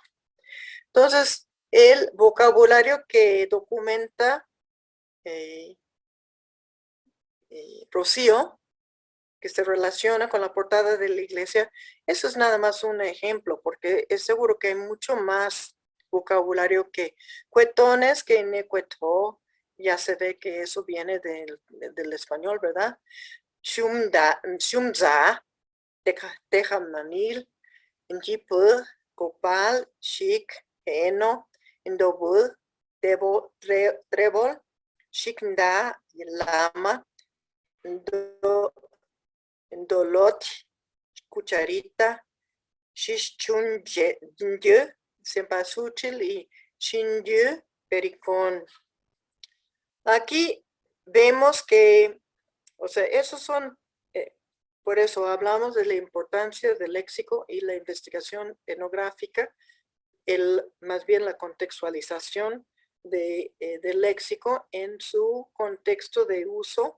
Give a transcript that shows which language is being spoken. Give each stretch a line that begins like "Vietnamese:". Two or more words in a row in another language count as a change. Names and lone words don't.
Spanish: Entonces, el vocabulario que documenta Rocío, que se relaciona con la portada de la iglesia, eso es nada más un ejemplo, porque es seguro que hay mucho más vocabulario que cuetones, que necuetó, ya se ve que eso viene del español, ¿verdad?
Tzotzil: Shumza, Tejamanil, Njipu, Copal, Shik, Eno, Indobud, Trebol, Shiknda, Lama, Dolot, Cucharita, Shishchunje,
Spanish: Cempasúchil y Shinju, Pericón. Aquí vemos que, o sea, esos son, por eso hablamos de la importancia del léxico y la investigación etnográfica, más bien la contextualización del léxico en su contexto de uso.